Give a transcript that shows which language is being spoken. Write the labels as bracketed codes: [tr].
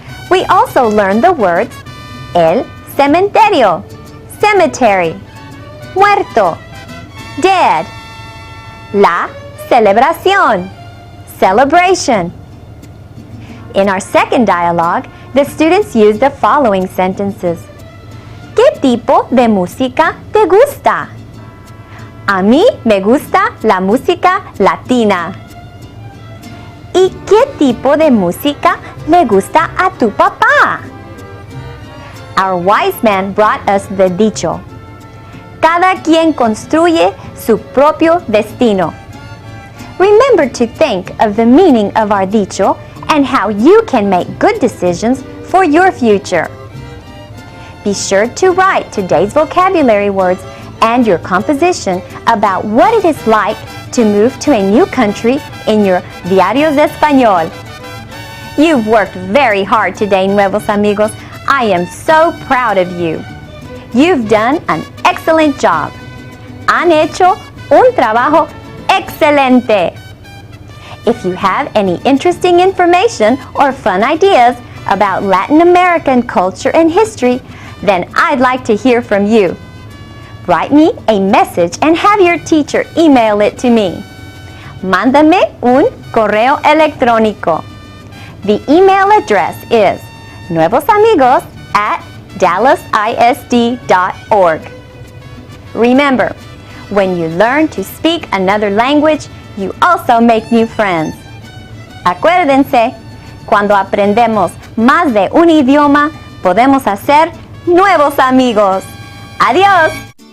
[en] We also learned the words el cementerio, cemetery, muerto, dead. [es] La celebración, celebration. [en] In our second dialogue, the students used the following sentences. [es] ¿Qué tipo de música te gusta? A mí me gusta la música latina. ¿Y qué tipo de música le gusta a tu papá? [en] Our wise man brought us the dicho. [es] Cada quien construye su propio destino. [en] Remember to think of the meaning of our dicho and how you can make good decisions for your future. Be sure to write today's vocabulary words and your composition about what it is like to move to a new country in your Diarios de Español. You've worked very hard today, Nuevos Amigos. I am so proud of you. You've done an excellent job. [es] Han hecho un trabajo excelente. [en] If you have any interesting information or fun ideas about Latin American culture and history, then I'd like to hear from you. Write me a message and have your teacher email it to me. [es] Mándame un correo electrónico. [en] The email address is nuevosamigos@dallasisd.org. Remember, when you learn to speak another language, you also make new friends. [es] Acuérdense, cuando aprendemos más de un idioma, podemos hacer nuevos amigos. Adiós.